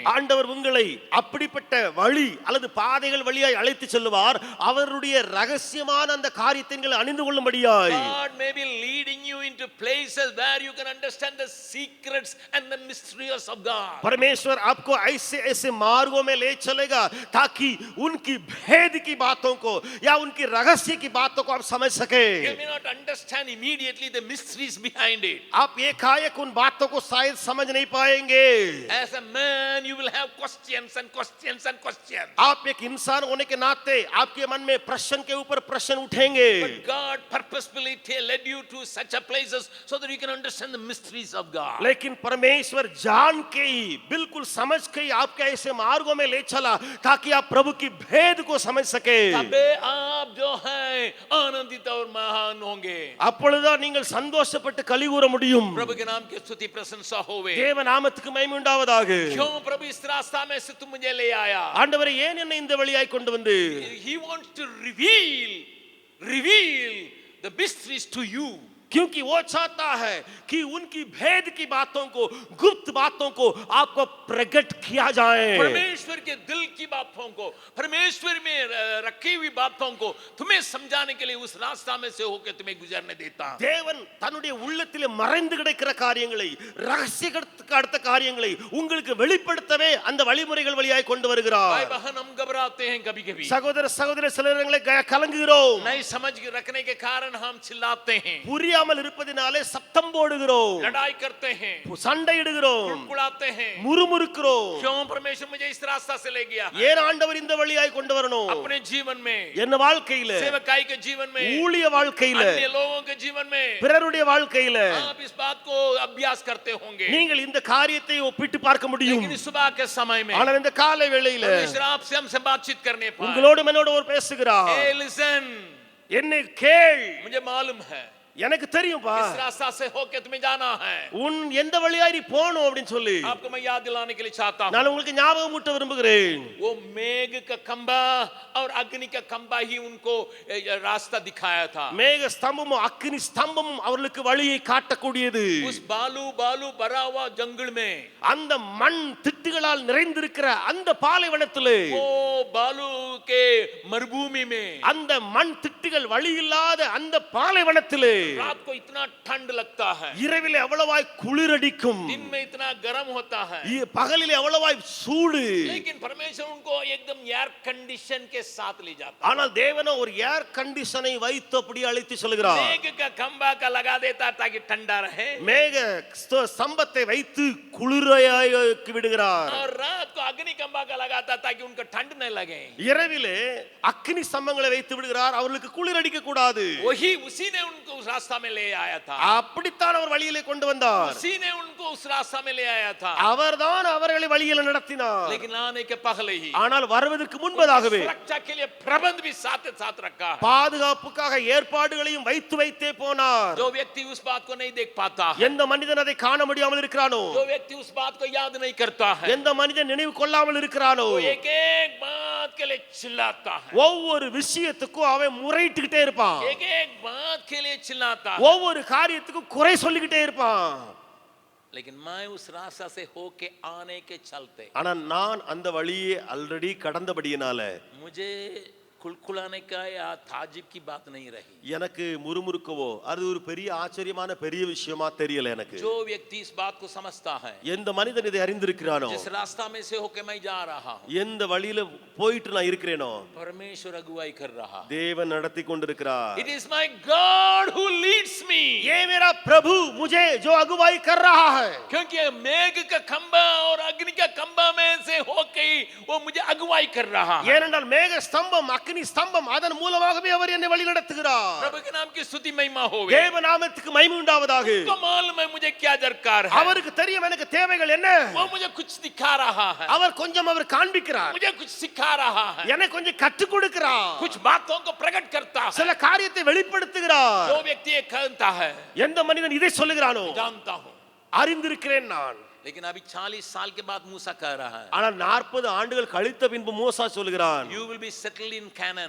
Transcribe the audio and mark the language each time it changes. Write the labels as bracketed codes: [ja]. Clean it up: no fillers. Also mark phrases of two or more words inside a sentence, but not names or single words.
[ta] ஆண்டவர் உங்களை அப்படிப்பட்ட வழி அல்லது பாதைகள் வழியாய் அழைத்து செல்வார். அவருடைய ரகசியமான அந்த காரியத்தை நீங்கள் அறிந்து கொள்ளும்படியாய். [en] God may be leading you into places where you can understand the secrets and the mysteries of God. [hi] परमेश्वर आपको ऐसे ऐसे मार्गों में ले चलेगा ताकि उनकी भेद की बातों को या उनकी रहस्य की बातों को आप समझ सके. [en] You may not understand immediately the mysteries behind it. [hi] आप एकाएक उन बातों को शायद समझ नहीं पाएंगे. [en] As a man you will have questions and questions and questions. [hi] आप एक इंसान होने के नाते आपके मन में प्रश्न के ऊपर प्रश्न उठेंगे. [en] But God purposefully led you to such a places so that you can understand the mysteries of God. [hi] लेकिन परमेश्वर जान के ही बिल्कुल समझ के ही आपके ऐसे मार्गों में ले चला ताकि आप प्रभु की भेद को समझ सके. तबे आप जो हैं आनंदित और महान होंगे. [ta] அப்பொழுதுதான் நீங்கள் சந்தோஷப்பட்டு களி கூற முடியும். [hi] प्रभु के नाम की स्तुति प्रशंसा होवे. [ta] தேவ நாமத்துக்கு மகிமை உண்டாவதாக. [hi] क्यों प्रभु इस रास्ता में से तुम मुझे ले आया? [ta] ஆண்டவரே ஏன் என்னை இந்த வழியாய் கொண்டு வந்து [en] He wants to reveal the mysteries to you. [hi] क्योंकि वो चाहता है कि उनकी भेद की बातों को गुप्त बातों को आपको प्रकट किया जाए. परमेश्वर के दिल की बातों को परमेश्वर में रखी हुई बातों को तुम्हें समझाने के लिए उस रास्ता में से होकर तुम्हें गुजरने देता. [ta] தேவன் தன்னுடைய உள்ளத்திலே மறைந்து கிடக்கிற காரியங்களை ரகசியத்துக்கு அடுத்த காரியங்களை உங்களுக்கு வெளிப்படுத்தவே அந்த வழிமுறைகள் வழியாய் கொண்டு வருகிறார். [hi] भाई बहन हम घबराते हैं कभी-कभी. [ta] சகோதர சகோதரி சிலரங்களை கலங்குகிறோம். [hi] नहीं समझ रखने के कारण हम चिल्लाते हैं, [ta] புரியாமல் இருப்பதினாலே சத்தம் போடுகிறோம், [hi] लड़ाई करते हैं, [ta] சண்டையிடுகிறோம், [hi] कुड़कुड़ाते हैं. [ta] முறுமுறுக்கிறோம். [hi] क्यों परमेश्वर मुझे इस रास्ता से ले गया? [ta] ஏன் ஆண்டவர் இந்த வழியாய் கொண்டு வரணும்? [hi] अपने जीवन में, [ta] என்ன வாழ்க்கையில, [hi] सेवकाई के जीवन में, [ta] ஊழிய வாழ்க்கையில, [hi] अन्य लोगों के जीवन में [ta] பிறருடைய வாழ்க்கையில [hi] आप इस बात को अभ्यास करते होंगे. [ta] நீங்கள் இந்த காரியத்தை ஒப்பிட்டு பார்க்க முடியும். [hi] लेकिन इस सुबह के समय में [ta] ஆனால் இந்த காலை வேளையில [hi] परमेश्वर आपसे हमसे बातचीत करने पाए. [ta] உங்களோடு என்னோடு ஒரு பேசுகிறார். [en] Hey, listen, [ta] என்னை கேள், [hi] मुझे मालूम है [ta] எனக்கு தெரியும்பா [hi] इस रास्ता से होके तुम्हें जाना है. [ta] உன் எந்த வழியாய் நீ போகணும் அப்படின்னு சொல்லி [hi] आपको मैं याद दिलाने के लिए चाहता हूँ. [ta] நான் உங்களுக்கு ஞாபகம் ஊட்ட விரும்புகிறேன். [hi] वो मेघ का खंबा और अग्नि का खंबा ही उनको रास्ता दिखाया था. [ta] மேக ஸ்தம்பமும் அக்கினி ஸ்தம்பமும் அவர்களுக்கு வழியை காட்டக்கூடியது. [hi] उस बालू भरा हुआ जंगल में [ta] அந்த மண் திட்டுகளால் நிறைந்திருக்கிற அந்த பாலைவனத்திலே [hi] वो बालू के मरुभूमि में [ta] அந்த மண் திட்டுகள் வழி இல்லாத அந்த பாலைவனத்திலே [hi] रात को इतना ठंड लगता है, [ta] இரவிலே அவ்வளவாய் குளிரடிக்கும், [hi] दिन में इतना गर्म होता है, [ta] பகலிலே அவ்வளவாய் சூடு. [hi] लेकिन परमेश्वर उनको एकदम [en] air condition [hi] के साथ ले जाता है. [ta] ஆனால் தேவனோ ஒரு [en] air conditioner [ta] வைத்து அப்படி அழைத்து செல்கிறார். [hi] मेघ का खंबा का लगा देता ताकि ठंडा रहे, [ta] மேக ஸ்தம்பத்தை வைத்து குளிராக்கி விடுகிறார். [hi] और रात को अग्नि खंबा का लगाता ताकि उनको ठंड न लगे. [ta] இரவிலே அக்கினி ஸ்தம்பங்களை வைத்து விடுகிறார், அவர்களுக்கு குளிர் அடிக்க கூடாது. [hi] वही उसी ने उनको उस रास्ता में ले आया था, [ta] அப்படித்தான் அவர் வழியிலே கொண்டு வந்தார். [hi] उसी ने उनको उस रास्ता में ले आया था, [ta] அவர்தான் அவர்களை வழியில நடத்தினார். [hi] लेकिन आने के पहले ही [ta] ஆனால் வருவதற்கு முன்பதாகவே [hi] सुरक्षा के लिए प्रबंध भी साथ साथ रखा है. [ta] பாதுகாப்புக்காக ஏற்பாடுகளையும் வைத்து வைத்தே போனார். [hi] जो व्यक्ति उस बात को नहीं देख पाता है, [ta] எந்த மனிதன் அதை காண முடியாமல் இருக்கிறானோ, [hi] जो व्यक्ति उस बात को याद नहीं करता है, [ta] எந்த மனிதன் நினைவு கொள்ளாமல் இருக்கிறானோ, [hi] वो एक एक बात के लिए चिल्लाता है, [ta] ஒவ்வொரு விஷயத்துக்கும் அவன் முறையிட்டுக்கிட்டே இருப்பான், [hi] एक एक बात के लिए चिल्लाता है. [ta] ஒவ்வொரு காரியத்துக்கும் குறை சொல்லிக்கிட்டே இருப்பான். [hi] लेकिन मैं उस रास्ता से होके आने के चलते, [ta] ஆனா நான் அந்த வழியே ஆல்ரெடி கடந்தபடியினால [hi] मुझे कुलकुलाने का या ताजिब की बात नहीं रही. [ta] எனக்கு முறுமுறுக்கவோ அது ஒரு பெரிய ஆச்சரியமான பெரிய விஷயமா தெரியல எனக்கு. [hi] जो व्यक्ति इस बात को समझता है, [ta] எந்த மனிதன் இதை அறிந்திருக்கிறானோ, [hi] जिस रास्ता में से होके मैं जा रहा हूँ, [ta] எந்த வழியில போயிட்டு நான் இருக்கிறேனோ, [hi] परमेश्वर अगुवाई कर रहा है. [ta] தேவன் நடத்தி கொண்டிருக்கிறார். [en] It is my God who leads me. [hi] ये मेरा प्रभु मुझे जो अगुवाई कर रहा है, क्योंकि मेघ का खंबा और अग्नि का खंबा में से होके वो मुझे अगुवाई कर रहा है. [ta] ஏனென்றால் மேக ஸ்தம்பம் அக்கினி ஸ்தம்பம் அதன் மூலமாகவே அவர் என்னை வழி நடத்துகிறார். [hi] प्रभु के नाम की स्तुति महिमा होवे. [ta] தேவ நாமத்துக்கு மகிமை உண்டாவதாக. [hi] उसको मालूम है मुझे क्या दरकार है, [ta] அவருக்கு தெரியும் எனக்கு தேவைகள் என்ன. [hi] वो मुझे कुछ दिखा रहा है, [ta] அவர் கொஞ்சம் அவர் காண்பிக்கிறார், [hi] मुझे कुछ सिखा रहा है, [ta] எனக்கு கொஞ்சம் கற்றுக் கொடுக்கிறார், [hi] कुछ बातों को प्रकट करता है. [ta] சில காரியத்தை வெளிப்படுத்துகிறார். [hi] जो व्यक्ति ये कहता है, [ta] எந்த மனிதன் இதை சொல்லுகிறானோ [hi] जानता हूँ, [ta] அறிந்திருக்கிறேன் நான். [hi] लेकिन अभी 40 साल के बाद मूसा कह रहा है, [ta] ஆனால் 40 ஆண்டுகள் கழித்த பின்பு மூசா சொல்கிறான், [en] you will be settled in Canaan.